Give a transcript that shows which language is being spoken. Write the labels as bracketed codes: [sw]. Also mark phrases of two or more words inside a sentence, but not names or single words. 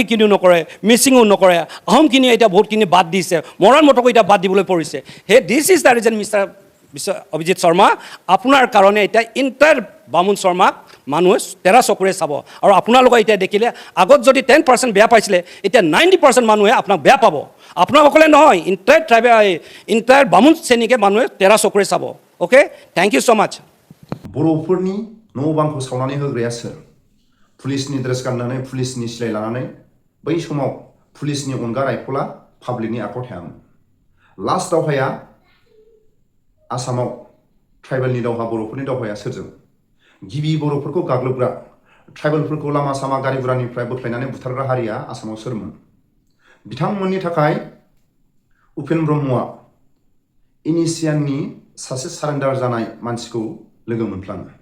[as] কিনিও নকৰে মিচিঙো নকৰে আহোমখিনিও এতিয়া বহুতখিনি বাদ দিছে মৰাণ মটকো এতিয়া বাদ দিবলৈ পৰিছে [en] this is the reason [as] মিষ্টাৰ অভিজিৎ শৰ্মা আপোনাৰ কাৰণে এতিয়া ইণ্টায়াৰ বামুণ শৰ্মাক মানুহে তেৰা চকুৰে চাব আৰু আপোনালোকে এতিয়া দেখিলে আগত যদি 10% বেয়া পাইছিলে এতিয়া 90% মানুহে আপোনাক বেয়া পাব আপোনালোকলে নহয় ইণ্টায়াৰ বামুণ শ্ৰেণীকে মানুহে তেৰা চকুৰে চাব [en] okay thank you so much [brx] बर'फोरनि न' बांखौ सावनानै होग्राया सोर पुलिसनि ड्रेस गाननानै पुलिसनि सिलाइ लानानै बै समाव पुलिसनि अनगा राइफला पाब्लिकनि आखायाव थायामोन लास्ट दावहाया आसामाव ट्राइबेलनि दावहा बर'फोरनि दावहाया सोरजों गिबि बर'फोरखौ गाग्लोबग्रा ट्राइबेलफोरखौ लामा सामा गारि गुरानिफ्राय बोख्लायनानै बुथारग्रा हारिया आसामाव सोरमोन बिथांमोननि थाखाय उपेन ब्रह्मआ इनिसियाननि सासे सारेन्डार जानाय मानसिखौ लोगो मोनफ्लाङो